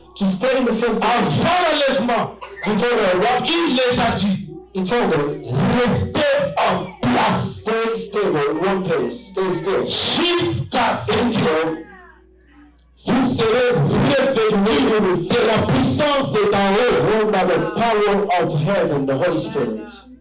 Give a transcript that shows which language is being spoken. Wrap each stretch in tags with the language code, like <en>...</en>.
<en>To stay in the same place</en> <fr>avant l'enlèvement?</fr> <en>before the rapture.</en> <fr>Il les a dit,</fr> <en>He told them,</en> <fr>restez en place</fr> <en>stay stable in one place, stay still.</en> <fr>jusqu'à ce que</fr> <en>Until</en> <fr>vous serez revêtus de la puissance d'en haut.</fr> <en>ruled by the power of heaven, the Holy Spirit.</en>